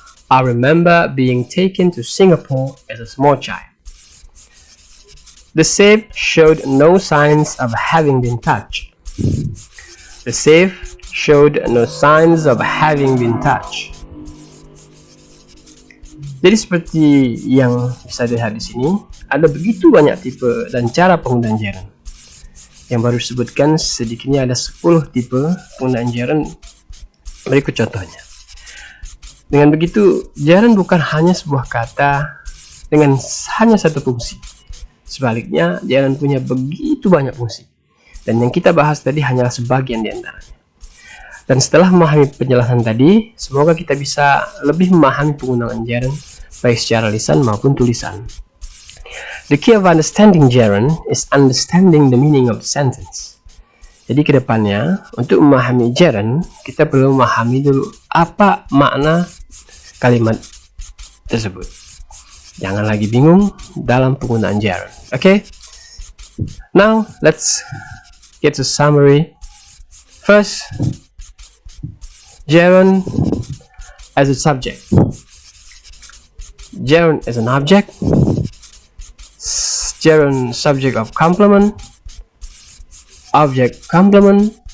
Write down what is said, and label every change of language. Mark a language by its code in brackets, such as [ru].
[en] I remember being taken to Singapore as a small child. The safe showed no signs of having been touched. The safe showed no signs of having been touched. [id] Jadi seperti yang bisa dilihat di sini, ada begitu banyak tipe dan cara penggunaan gerund. Yang baru disebutkan sedikitnya ada 10 tipe penggunaan gerund. Berikut contohnya. Dengan begitu, gerund bukan hanya sebuah kata dengan hanya satu fungsi. Sebaliknya, gerund punya begitu banyak fungsi. Dan yang kita bahas tadi hanyalah sebagian di antaranya. Dan setelah memahami penjelasan tadi, semoga kita bisa lebih memahami penggunaan gerund baik secara lisan maupun tulisan. [en] The key of understanding gerund is understanding the meaning of the sentence. [id] Jadi kedepannya, untuk memahami gerund, kita perlu memahami dulu apa makna kalimat tersebut. Jangan lagi bingung dalam penggunaan gerund. [en] Okay? Now, let's get to summary. First, gerund as a subject. Gerund as an object. Gerund subject of complement. Object complement.